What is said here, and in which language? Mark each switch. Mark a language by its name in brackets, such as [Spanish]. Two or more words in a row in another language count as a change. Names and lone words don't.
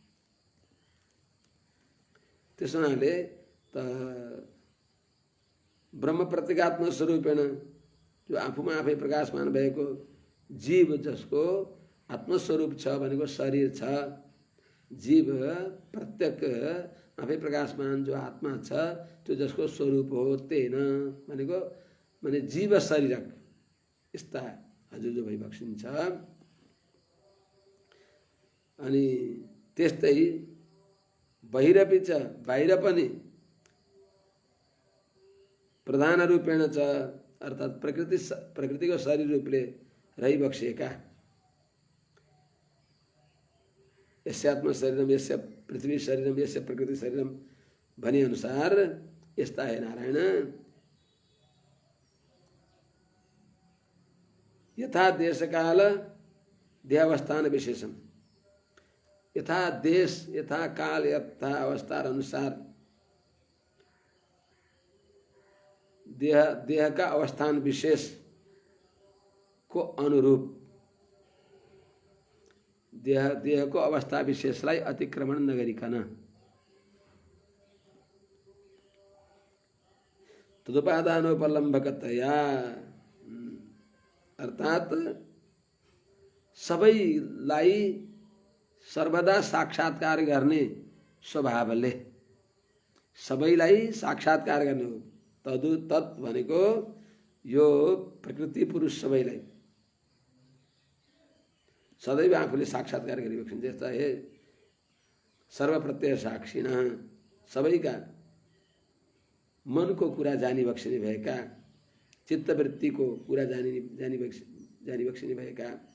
[Nepali] त्यस हुनाले त [Sanskrit] ब्रह्म प्रत्यगात्म स्वरूपेण [Nepali] जो आफूमा आफै प्रकाशमान भएको जीव, जसको आत्मस्वरूप छ भनेको शरीर छ, जीव प्रत्यक आफै प्रकाशमान जो आत्मा छ, त्यो जसको स्वरूप हो, तेन भनेको माने जीव शरीरक यस्ता हजुर जो भइबक्सिन्छ। अनि त्यस्तै [Sanskrit] बाहिरपि च, [Nepali] बाहिर पनि [Sanskrit] प्रधान रूपेण च [Nepali] अर्थात प्रकृति को शरीर रूपले रही बक्सिएका [Sanskrit] यस्यात्म शरीरम यस्य पृथ्वी शरीरम यस्य प्रकृति शरीरम [Nepali] भने अनुसार यस्ता [Sanskrit] हे नारायण यथा देश काल देहावस्थान विशेषम यथा देश यथा काल यथा अवस्था अनुसार [Nepali] देह का अवस्थान विशेष को अनुरूप देह को अवस्था विशेषलाई अतिक्रमण नगरिकन तदुपादानोपलम्भकतया अर्थात सबैलाई सर्वदा साक्षात्कार गर्ने स्वभावले सबैलाई साक्षात्कार गर्ने हो तदु तत् भनेको यो प्रकृति पुरुष सबैलाई सदैव आफूले साक्षात्कार गरिबक्सिन्छ जस्ता हे [Sanskrit] सर्वप्रत्यय साक्षिण [Nepali] सबैका मनको कुरा जानिबक्सिने भएका चित्तवृत्तिको कुरा जानिबक्सिने भएका